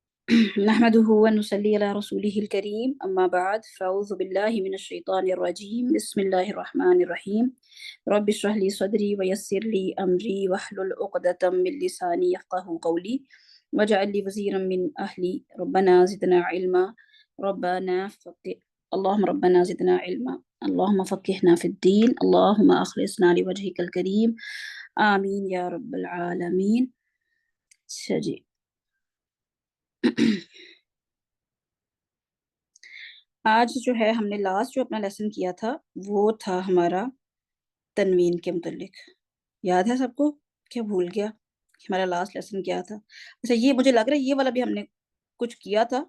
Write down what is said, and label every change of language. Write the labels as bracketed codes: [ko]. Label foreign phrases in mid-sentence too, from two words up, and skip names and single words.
[ar] نحمده ونصلي على رسوله الكريم أما بعد فأعوذ بالله من الشيطان الرجيم بسم الله الرحمن الرحيم رب اشرح لي صدري ويسر لي أمري واحلل عقدة من لساني يفقهوا قولي واجعل لي وزيرا من أهلي ربنا زدنا علما ربنا فقه اللهم ربنا زدنا علما اللهم فقهنا في الدين اللهم أخلصنا لوجهك الكريم آمين يا رب العالمين. [ur] اچھا جی آج جو ہے ہم نے لاسٹ جو اپنا لیسن کیا تھا وہ تھا ہمارا تنوین کے متعلق. یاد ہے سب کو? کیا بھول گیا کہ ہمارا [en] last lesson [ur] کیا تھا؟ اچھا، یہ مجھے لگ رہا ہے یہ والا بھی ہم نے کچھ کیا تھا.